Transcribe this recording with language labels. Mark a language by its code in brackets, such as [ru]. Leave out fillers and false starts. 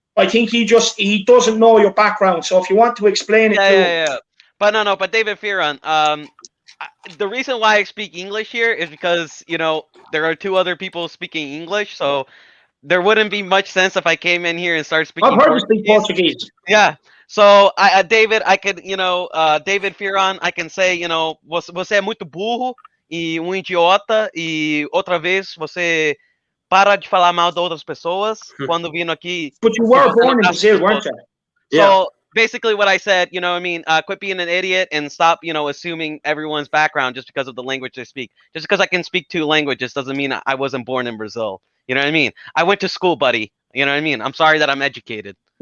[en] I think he doesn't know your background. So if you want to explain it to him. But David Fearon, the reason why I speak English here is because, there are 2 other people speaking English, so there wouldn't be much sense if I came in here and started speaking Portuguese. Yeah. So, David, I could, David Fearon, I can say, [pt] você é muito burro e idiota e outra vez você para de falar mal de outras pessoas quando vino aqui. [en] But you were born in Brazil, weren't you? So basically what I said, you know what I mean? Quit being an idiot and stop, you know, assuming everyone's background just because of the language they speak. Just because I can speak 2 languages doesn't mean I wasn't born in Brazil. You know what I mean? I went to school, buddy. You know what I mean? I'm sorry that I'm educated.